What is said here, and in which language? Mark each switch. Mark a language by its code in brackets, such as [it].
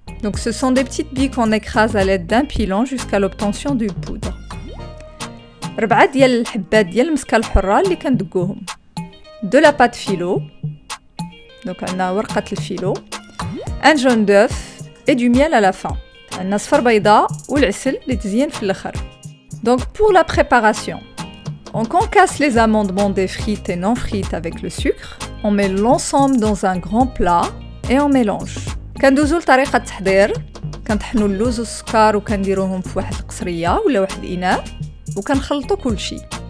[fr] Donc ce sont des petites billes qu'on écrase à l'aide d'un pilon jusqu'à l'obtention d'une poudre. [ar] 4 ديال الحبات ديال المسكة الحرة اللي كندقوهم. [fr] De la pâte filo. [ar] Donc عندنا ورقة الفيلو. [fr] Un jaune d'œuf et du miel à la fin. [ar] عندنا صفر بيضاء والعسل اللي تزين في الآخر. [fr] Donc pour la préparation, on concasse les amandes mondées frites et non frites avec le sucre. On met l'ensemble dans un grand plat et on mélange. [ar] كندوزو لطريقة التحضير. كنطحنوا اللوز والسكر وكنديروهم في واحد القصرية ولا واحد الإناء وكنخلطوا كل شيء.